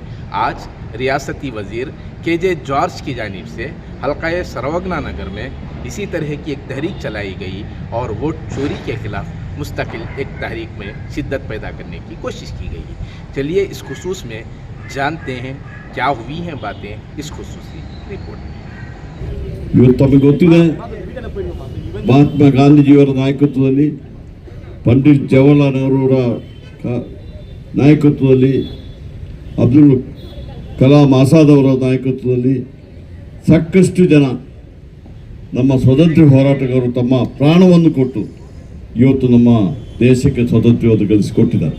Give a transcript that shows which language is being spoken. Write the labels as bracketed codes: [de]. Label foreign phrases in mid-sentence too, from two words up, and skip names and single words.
[ur] آج ریاستی وزیر KJ جارج کی جانب سے حلقہ سروگنا نگر میں اسی طرح کی ایک تحریک چلائی گئی اور ووٹ چوری کے خلاف مستقل ایک تحریک میں شدت پیدا کرنے کی کوشش کی گئی. چلیے اس خصوص میں جانتے ہیں کیا ہوئی ہیں باتیں اس خصوصی رپورٹ میں. [kn] ಇವತ್ತು ತಮಗೆ ಗೊತ್ತಿದೆ, ಮಹಾತ್ಮ ಗಾಂಧೀಜಿಯವರ ನಾಯಕತ್ವದಲ್ಲಿ, ಪಂಡಿತ್ ಜವಾಹರ್ಲಾಲ್ ನೆಹರೂರ ನಾಯಕತ್ವದಲ್ಲಿ, ಅಬ್ದುಲ್ ಕಲಾಂ ಆಜಾದ್ ಅವರ ನಾಯಕತ್ವದಲ್ಲಿ ಸಾಕಷ್ಟು ಜನ ನಮ್ಮ ಸ್ವಾತಂತ್ರ್ಯ ಹೋರಾಟಗಾರರು ತಮ್ಮ ಪ್ರಾಣವನ್ನು ಕೊಟ್ಟು ಇವತ್ತು ನಮ್ಮ ದೇಶಕ್ಕೆ ಸ್ವಾತಂತ್ರ್ಯವನ್ನು ಗಳಿಸಿಕೊಟ್ಟಿದ್ದಾರೆ.